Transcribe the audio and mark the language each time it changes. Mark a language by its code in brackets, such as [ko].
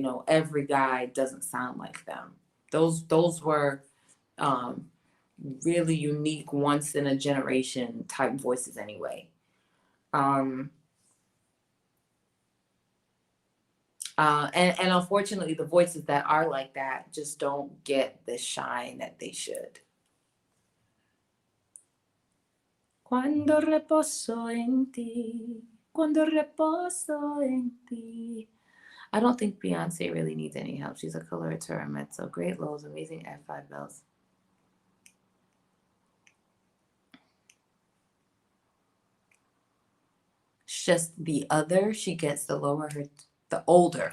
[en] Every guy doesn't sound like them. Those were um really unique, once in a generation type voices anyway. Um and unfortunately, the voices that are like that just don't get the shine that they should. [es] Cuando reposo en ti, cuando reposo en ti. [en] I don't think Beyonce really needs any help. She's a coloratura mezzo, great lows, amazing F5 bells. It's just the other she gets, the older.